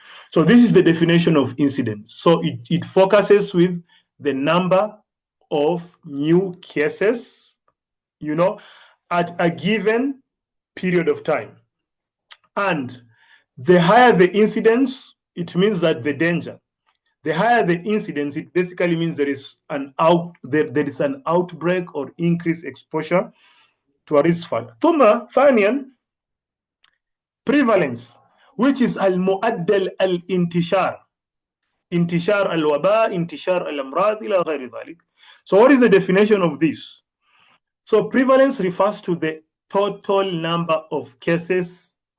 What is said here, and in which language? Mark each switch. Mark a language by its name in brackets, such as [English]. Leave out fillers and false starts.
[English] So this is the definition of incidence. So it focuses with the number of new cases, at a given period of time. And the higher the incidence, it means that the danger. The higher the incidence, it basically means there is an outbreak or increased exposure to a risk factor. [Arabic] ثم ثانيا [English] prevalence, which is [Arabic] المعدل الانتشار. انتشار الوباء، انتشار الأمراض إلى غير ذلك. [English] So what is the definition of this? So prevalence refers to the total number of cases.